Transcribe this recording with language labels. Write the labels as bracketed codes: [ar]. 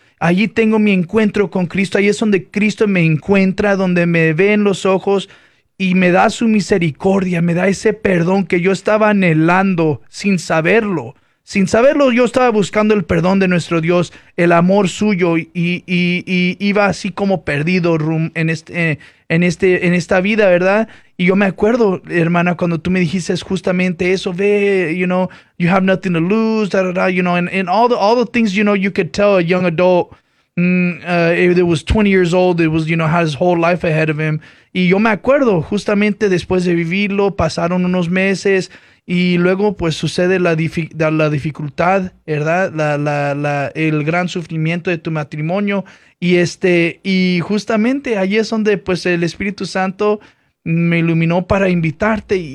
[es] Allí tengo mi encuentro con Cristo. Ahí es donde Cristo me encuentra, donde me ve en los ojos y me da su misericordia, me da ese perdón que yo estaba anhelando sin saberlo. Sin saberlo, yo estaba buscando el perdón de nuestro Dios, el amor suyo, y iba así como perdido en esta vida, ¿verdad? Y yo me acuerdo, hermana, cuando tú me dijiste justamente eso, ve, [en] you know, you have nothing to lose, da, da, da, you know, and all the things, you know, you could tell a young adult, if it was 20 years old, it was, you know, had his whole life ahead of him. [es] Y yo me acuerdo, justamente después de vivirlo, pasaron unos meses. Y luego pues sucede la dificultad, ¿verdad? El gran sufrimiento de tu matrimonio y justamente ahí es donde pues el Espíritu Santo me iluminó para invitarte.